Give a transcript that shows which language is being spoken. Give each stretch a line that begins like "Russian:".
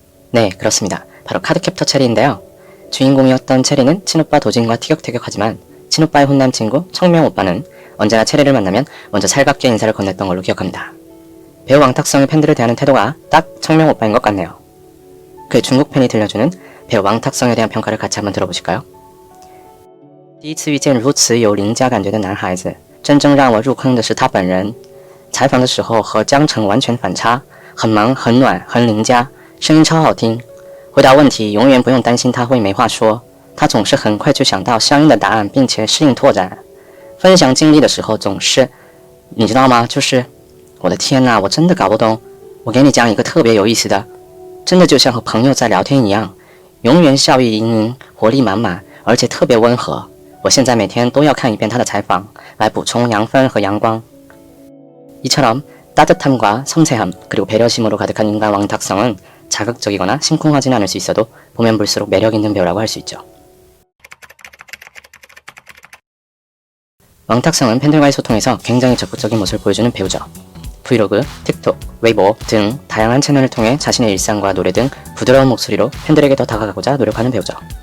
Korean: 네, 그렇습니다. 바로 카드캡터 체리인데요. 주인공이었던 체리는 친오빠 도진과 티격태격하지만 친오빠의 혼남 친구 청명 오빠는 언제나 체리를 만나면 먼저 살갑게 인사를 건넸던 걸로 기억합니다. 배우 왕탁성의 팬들을 대하는 태도가 딱 청명 오빠인 것 같네요. 그의 중국 팬이 들려주는 배우 왕탁성에 대한 평가를 같이 한번 들어보실까요?
Chinese: 第一次遇见如此有邻家感觉的男孩子，真正让我入坑的是他本人。采访的时候和江澄完全反差，很萌、很暖、很邻家，声音超好听。回答问题永远不用担心他会没话说，他总是很快就想到相应的答案，并且适应拓展。分享经历的时候总是，你知道吗？就是我的天哪，我真的搞不懂。我给你讲一个特别有意思的，真的就像和朋友在聊天一样，永远笑意盈盈，活力满满，而且特别温和。我现在每天都要看一遍他的采访，来补充养分和阳光。
Korean: 이처럼 따뜻함과 섬세함 그리고 배려심으로 가득한 인간 왕탁성은 자극적이거나 심쿵하진 않을 수 있어도 보면 볼수록 매력 있는 배우라고 할 수 있죠. 왕탁성은 팬들과의 소통에서 굉장히 적극적인 모습을 보여주는 배우죠. 브이로그, 틱톡, 웨이보 등 다양한 채널을 통해 자신의 일상과 노래 등 부드러운 목소리로 팬들에게 더 다가가고자 노력하는 배우죠.